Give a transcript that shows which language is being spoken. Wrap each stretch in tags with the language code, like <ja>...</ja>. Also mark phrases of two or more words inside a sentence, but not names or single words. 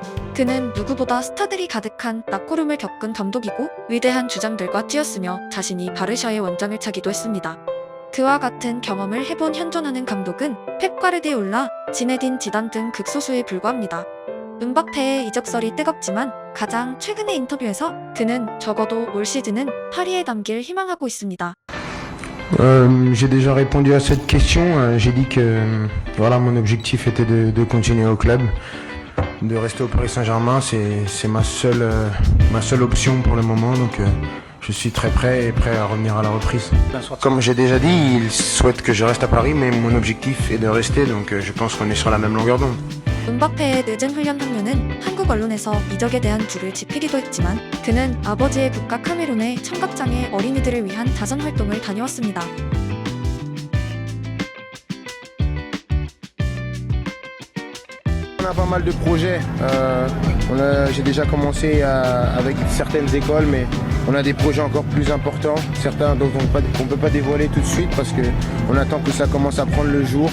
<ko>그는 누구보다 스타들이 가득한 라코룸을 겪은 감독이고 위대한 주장들과 뛰었으며 자신이 바르샤의 원장을 차기도 했습니다. 그와 같은 경험을 해본 현존하는 감독은 펩 과르디올라, 지네딘 지단 등 극소수에 불과합니다. 음바페의 이적설이 뜨겁지만 가장 최근의 인터뷰에서 그는 적어도 올 시즌은 파리에 남길 희망하고 있습니다.</ko> <fr>J'ai déjà répondu à cette question. J'ai dit que voilà, mon objectif était de continuer au club, de rester au Paris Saint-Germain. C'est ma seule option pour le moment. Donc je suis très prêt et prêt à revenir à la reprise. Comme j'ai déjà dit, il souhaite que je reste à Paris, mais mon objectif est de rester. Donc je pense qu'on est sur la même longueur d'onde.</fr> <ko>음바페의 늦은 훈련 합류는 한국 언론에서 이적에 대한 불을 지피기도 했지만 그는 아버지의 국가 카메룬의 청각장애 어린이들을 위한 자선 활동을 다녀왔습니다.</ko> <fr>On a pas mal de projets. J'ai déjà commencé avec certaines écoles, mais on a des projets encore plus importants, certains dont on ne peut pas dévoiler tout de suite parce qu'on attend que ça commence à voir le jour.</fr>